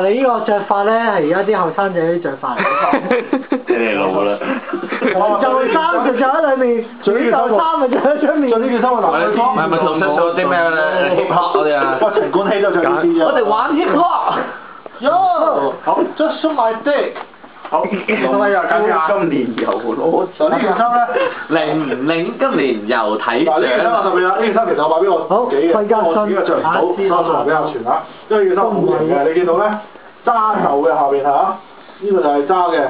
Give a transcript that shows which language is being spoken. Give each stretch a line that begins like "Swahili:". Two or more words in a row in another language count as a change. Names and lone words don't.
Cantonese: 你呢個着法咧係而家啲後生仔啲着法嚟。你老啦。就衫就着喺裏面，就衫咪着喺出面。着呢件衫我男仔裝。咪做啲咩咧 hip hop 嗰啲啊？哇！陳冠希都着呢啲啊！我哋玩 hip hop。
English: Yo， 好 ，just show my dick。
Cantonese: 好，咁啊又搞掂。今年又攞。就呢件衫咧，靈唔靈？今年又睇嗱呢件衫特別啦，呢件衫其實我買俾我自己嘅，我自己着唔到，收藏俾阿全嚇。因為呢件衫好型嘅，你見到咧揸頭嘅下邊嚇，呢個就係揸嘅。